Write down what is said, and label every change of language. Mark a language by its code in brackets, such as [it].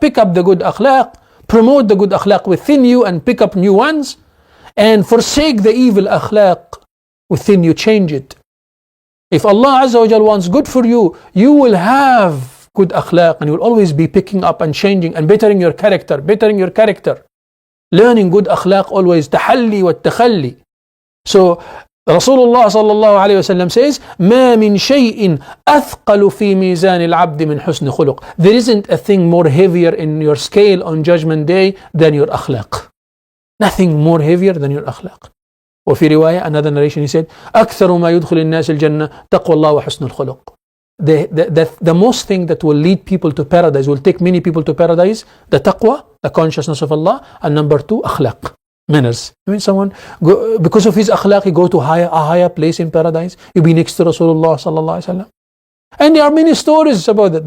[en] Pick up the good akhlaq, promote the good akhlaq within you and pick up new ones, and forsake the evil akhlaq within you, change it. If Allah Azza wa Jal wants good for you, you will have good akhlaq and you will always be picking up and changing and bettering your character, learning good akhlaq always, tahalli wa takhalli. So [ar] Rasulullah sallallahu alayhi wa sallam [en] says, [ar] ما من شيء أثقل في ميزان العبد من حسن خلق. [en] There isn't a thing more heavier in your scale on Judgment Day than your akhlaq. Nothing more heavier than your akhlaq. [ar] وفي رواية, [en] another narration, [ar] he said, أكثر ما يدخل الناس الجنة تقوى الله وحسن الخلق. [en] The most thing that will lead people to paradise, will take many people to paradise, the taqwa, the consciousness of Allah, and number two, akhlaq, manners. I mean, someone, because of his akhlaq, he go to a higher place in paradise. You be next to Rasulullah sallallahu alaihi wasallam. And there are many stories about that.